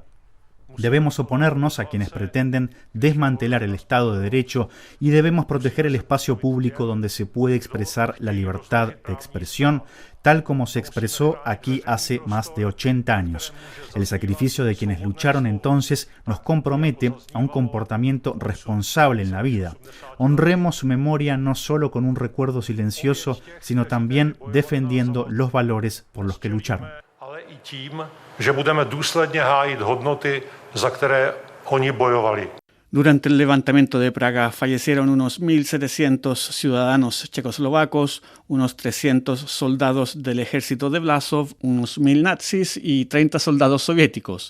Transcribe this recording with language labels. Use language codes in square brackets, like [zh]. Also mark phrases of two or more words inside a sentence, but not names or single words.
[es] Debemos oponernos a quienes pretenden desmantelar el Estado de Derecho y debemos proteger el espacio público donde se puede expresar la libertad de expresión, tal como se expresó aquí hace más de 80 años. El sacrificio de quienes lucharon entonces nos compromete a un comportamiento responsable en la vida. Honremos su memoria no solo con un recuerdo silencioso, sino también defendiendo los valores por los que lucharon. [cs] Ale i tím, že budeme důsledně hájit hodnoty, za které oni bojovali. [es] Durante el levantamiento de Praga fallecieron unos 1.700 ciudadanos checoslovacos, unos 300 soldados del ejército de Vlasov, unos 1.000 nazis y 30 soldados soviéticos.